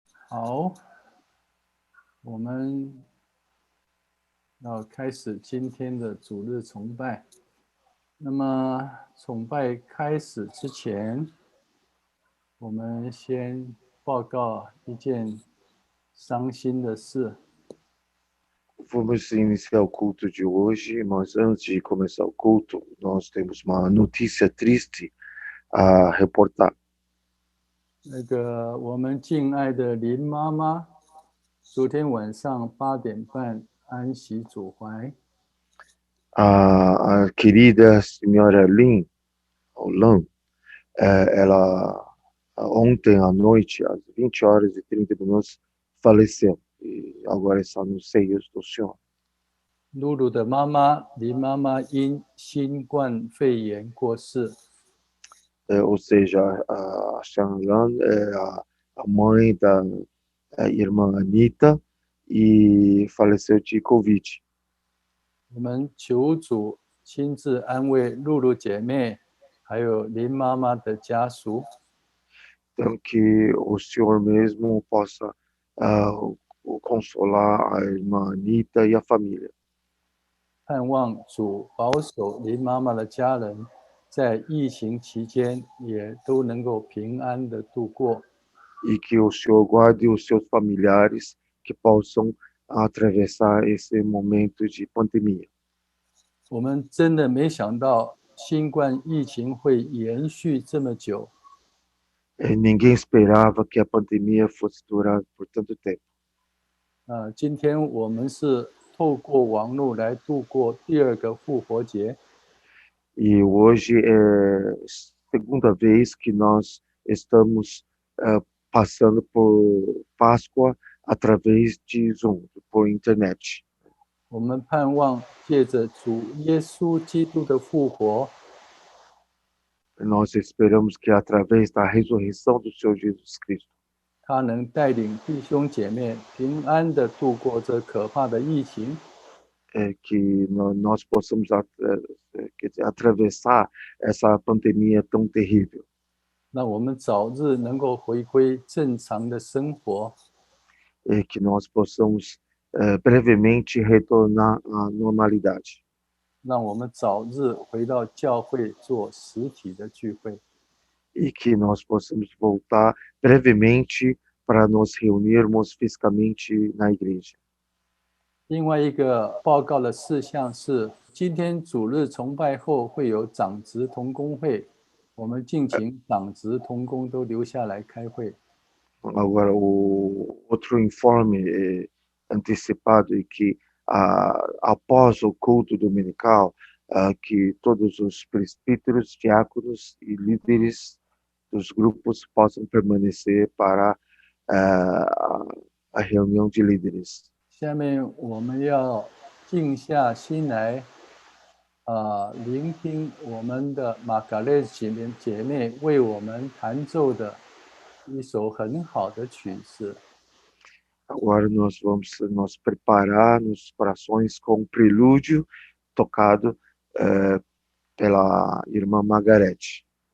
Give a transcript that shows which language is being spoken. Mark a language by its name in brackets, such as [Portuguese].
[Chinese] 好，我们要开始今天的主日崇拜。那么，崇拜开始之前，我们先报告一件伤心的事。 [Portuguese] Vamos iniciar o culto de hoje, mas antes de começar o culto, nós temos uma notícia triste a reportar. [Chinese] 我们敬爱的林妈妈，昨天晚上8点半安息主怀。 [Portuguese] A querida senhora Lin, ou Lan, ela ontem à noite, às 20 horas e 30 minutos, faleceu e agora está nos seios do Senhor. [Chinese] 露露的妈妈林妈妈因新冠肺炎过世。 [Portuguese] Ou seja, a Shanlan é a mãe da irmã Anita e faleceu de Covid. [Chinese] 我们求主亲自安慰露露姐妹，还有林妈妈的家属。 [Portuguese] Então, que o Senhor mesmo possa consolar a irmã Anita e a família. [Chinese] 盼望主保守林妈妈的家人，在疫情期间也都能够平安的度过。 [Portuguese] E que o Senhor guarde os seus familiares que possam atravessar esse momento de pandemia. [Chinese] 我们真的没想到新冠疫情会延续这么久。 [Portuguese] Ninguém esperava que a pandemia fosse durar por tanto tempo. [Chinese] 今天我们是透过网络来度过第二个复活节。 [Portuguese] E hoje é a segunda vez que nós estamos passando por Páscoa através de Zoom, por internet. [Chinese] 我们盼望借着主耶稣基督的复活， [Portuguese] Nós esperamos que através da ressurreição do Senhor Jesus Cristo, [Chinese] 他能带领弟兄姐妹平安的度过这可怕的疫情。 [Portuguese] que nós possamos atravessar essa pandemia tão terrível. [Chinese] 让我们早日能够回归正常的生活。 [Portuguese] Que nós possamos brevemente retornar à normalidade. [Chinese] 让我们早日回到教会做实体的聚会。 [Portuguese] E que nós possamos voltar brevemente para nos reunirmos fisicamente na igreja. [Chinese] 另外一个报告的事项是，今天主日崇拜后会有长职同工会，我们敬请长职同工都留下来开会。 [Portuguese] Agora, o outro informe antecipado é que após o culto dominical, que todos os presbíteros, diáconos e líderes dos grupos possam permanecer para a reunião de líderes. [Chinese] 下面我们要静下心来，聆听我们的玛嘎列姐妹为我们弹奏的一首很好的曲子。 [Portuguese] Agora nós vamos nos preparar nos corações com um prelúdio tocado pela irmã Margarete.